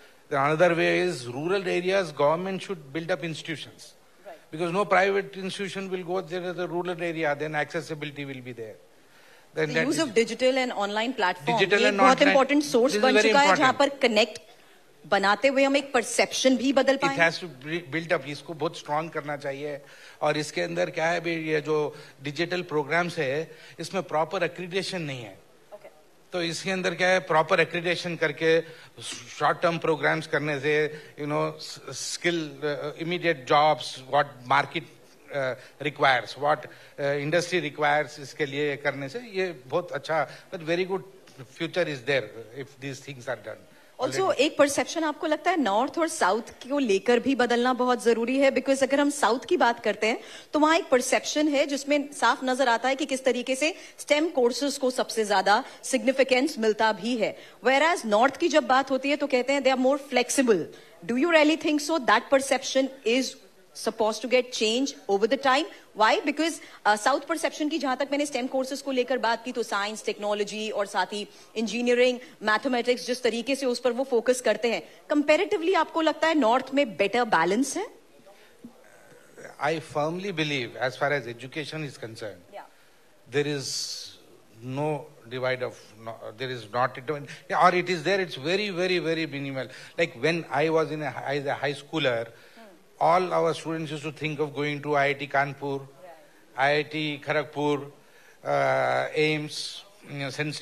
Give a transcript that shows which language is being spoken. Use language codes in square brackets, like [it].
[en] The another way is rural areas, government should build up institutions, because no private institution will go there to the rural area, then accessibility will be there. The use of digital and online platform [hi] एक बहुत important source बन चुका है जहाँ पर connect बनाते हुए हम एक perception भी बदल पाएं. [en] It has to build up, [hi] इसको बहुत strong करना चाहिए. और इसके अंदर क्या है भी, ये जो digital programs है इसमें proper accreditation नहीं है. तो इसके अंदर क्या है, proper accreditation करके short term programs करने से [en] skill immediate jobs, what market requires, what industry requires, इसके लिए करने से ये बहुत अच्छा, but very good future is there if these things are done. [hi] Also एक परसेप्शन आपको लगता है नॉर्थ और साउथ को लेकर भी बदलना बहुत जरूरी है, बिकॉज अगर हम साउथ की बात करते हैं तो वहां एक परसेप्शन है जिसमें साफ नजर आता है कि किस तरीके से स्टेम कोर्सेज को सबसे ज्यादा सिग्निफिकेंस मिलता भी है, whereas नॉर्थ की जब बात होती है तो कहते हैं [en] They are more flexible. Do you really think so that perception is supposed to get change over the time. Why? [hi] Because South perception की जहां तक मैंने STEM courses को लेकर बात की तो साइंस, टेक्नोलॉजी और साथ ही इंजीनियरिंग, मैथमेटिक्स जिस तरीके से उस पर वो फोकस करते हैं, कंपैरेटिवली आपको लगता है नॉर्थ में बेटर बैलेंस है? [en] I firmly believe, as far as education is concerned, there is no divide of, there is not, or it is there, it's very, very, very minimal. Like when I was as a high schooler, all our students used to think of going to IIT Kanpur, IIT Kharagpur, AIMS, St.